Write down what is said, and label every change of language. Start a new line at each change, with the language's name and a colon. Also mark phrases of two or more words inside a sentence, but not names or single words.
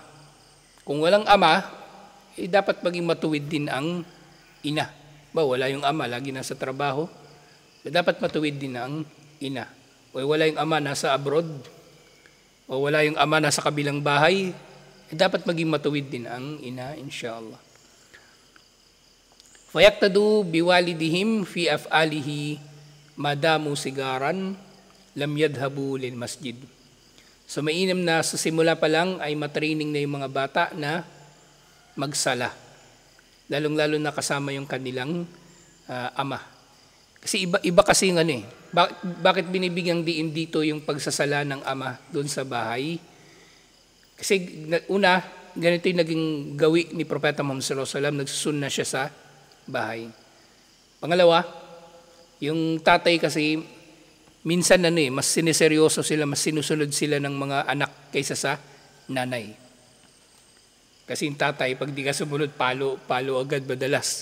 Filipino: Kung walang ama, dapat maging matuwid din ang ina. Wala yung ama, lagi nasa trabaho. Dapat matuwid din ang ina. O wala yung ama, nasa abroad. O wala yung ama, nasa kabilang bahay. Dapat maging matuwid din ang ina, inshallah.
Arabic: فيقتدوا بوالديهم في أفعاله ما داموا صغارا لم يذهبوا للمسجد.
Filipino: So mainam na sa simula pa lang ay matraining na yung mga bata na magsala. Lalong-lalo na kasama yung kanilang ama. Kasi iba kasi yung bakit binibigyang diin dito yung pagsasala ng ama doon sa bahay? Kasi una, ganito yung naging gawi ni Propeta Muhammad
Arabic: صلى الله عليه وسلم,
Filipino: nagsusunna siya sa bahay. Pangalawa, yung tatay kasi minsan mas siniseryoso sila, mas sinusunod sila ng mga anak kaysa sa nanay. Kasi yung tatay, pag di ka sumunod, palo agad madalas.